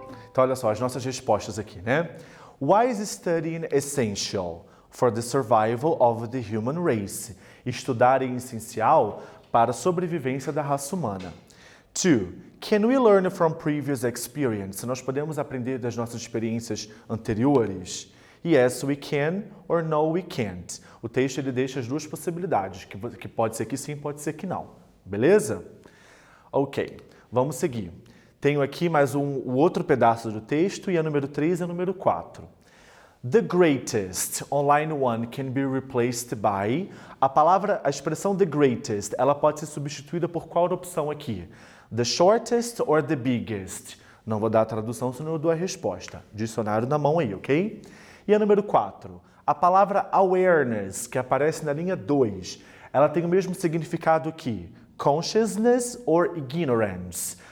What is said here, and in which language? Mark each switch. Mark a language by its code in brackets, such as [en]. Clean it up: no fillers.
[pt] Então, olha só, as nossas respostas aqui, né? [en] Why is studying essential for the survival of the human race? [pt] Estudar é essencial para a sobrevivência da raça humana. 2. [en] Can we learn from previous experience? [pt] Nós podemos aprender das nossas experiências anteriores? [en] Yes, we can, or no, we can't. [pt] O texto ele deixa as 2 possibilidades, que pode ser que sim, pode ser que não. Beleza? Ok, vamos seguir. Tenho aqui mais o outro pedaço do texto e a número 3 e a número 4. [en] The greatest, on line 1, can be replaced by... [pt] A expressão the greatest, ela pode ser substituída por qual opção aqui? [en] The shortest or the biggest? [pt] Não vou dar a tradução, senão eu dou a resposta. Dicionário na mão aí, ok? E a número 4. A palavra awareness, que aparece na linha 2, ela tem o mesmo significado que consciousness or ignorance.